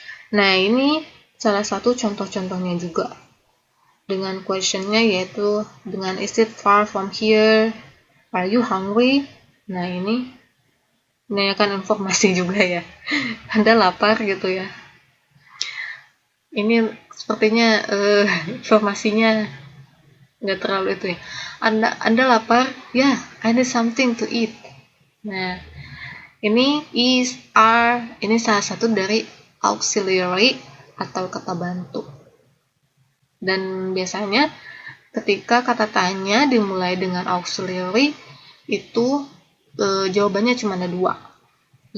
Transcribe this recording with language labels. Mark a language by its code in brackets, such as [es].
[id] Nah, ini salah satu contoh-contohnya juga. Dengan questionnya yaitu dengan [en] is it far from here? Are you hungry? [id] Nah, ini menanyakan informasi juga ya. Anda lapar gitu ya. Ini sepertinya informasinya nggak terlalu itu ya. Anda lapar? Ya, [en] I need something to eat. [id] Nah, ini is, are, ini salah satu dari auxiliary atau kata bantu. Dan biasanya ketika kata tanya dimulai dengan auxiliary itu jawabannya cuma ada 2.